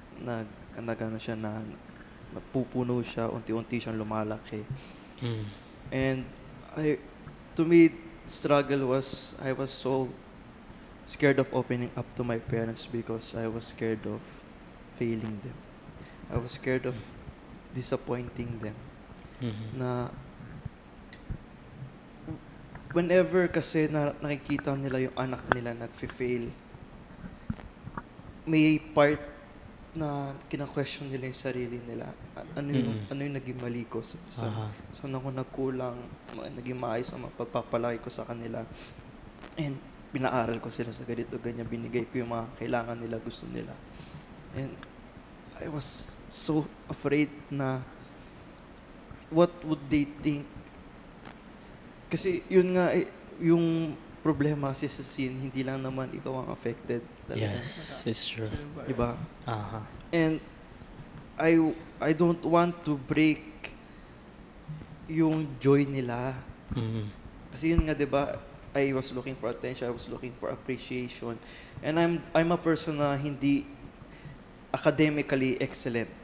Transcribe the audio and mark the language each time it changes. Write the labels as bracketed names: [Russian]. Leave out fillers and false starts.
[Filipino] Nag, nagano siya na, napupuno siya, unti-unti siyang lumalaki. Mm. [English] And to me, struggle was, I was so scared of opening up to my parents because I was scared of failing them. I was scared of disappointing them. Mhm. [Filipino] Na whenever kasi na nakikita nila yung anak nila nagfi-fail, may part na kina-question nila yung sarili nila. Ano yung naging mali ko? Aha. Saan ako nagkulang? Naging maayos ang pagpapalaki ko sa kanila. And pinaaral ko sila sa ganito, ganyan. Binigay ko yung mga kailangan nila, gusto nila. [English] And I was so afraid na what would they think. [Filipino] Kasi yun nga, yung problema kasi sa scene, hindi lang naman ikaw ang affected. Talaga. [English] Yes, it's true. [Filipino] Diba? Aha. [English] And I don't want to break yung joy nila. Mhm. [Filipino] Kasi yun nga, diba, [English] I was looking for attention, I was looking for appreciation. And I'm a person [Filipino] na hindi [English] academically excellent.